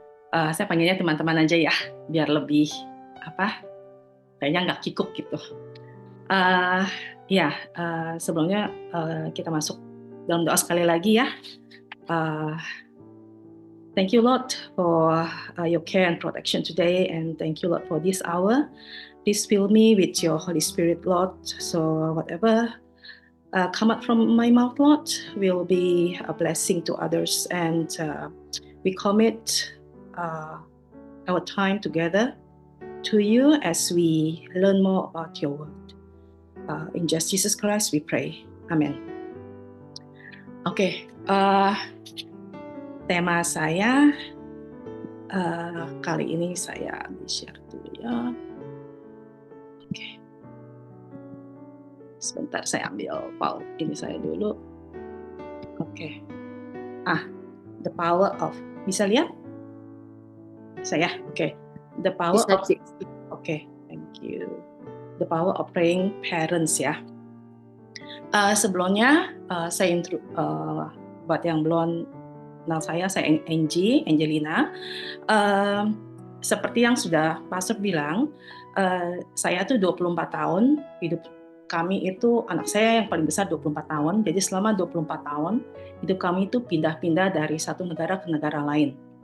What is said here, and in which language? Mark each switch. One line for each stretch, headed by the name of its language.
Indonesian: Saya panggilnya teman-teman aja ya, biar lebih apa? Kayaknya nggak kikuk gitu. Uh, ya, sebelumnya kita masuk dalam doa sekali lagi ya.
English: Uh, Thank you Lord for your care and protection today, and thank you Lord for this hour. Please fill me with your Holy Spirit, Lord. So whatever come out from my mouth, Lord, will be a blessing to others, and we commit uh, our time together to you as we learn more about your word. In just Jesus Christ we pray. Amen.
Indonesian: Oke, tema saya kali ini saya share dulu ya. Oke. Sebentar saya ambil ini saya dulu.
English: Oke. The power of,
Indonesian: bisa lihat? Saya,
English: oke. The power
Indonesian: Bisa,
English: of, oke, thank you. The power of praying parents ya.
Indonesian: Sebelumnya saya buat yang belum kenal saya Angelina. Seperti yang sudah Pastor bilang, saya tuh 24 tahun, hidup kami itu, anak saya yang paling besar 24 tahun, jadi selama 24 tahun, hidup kami itu pindah-pindah dari satu negara ke negara lain.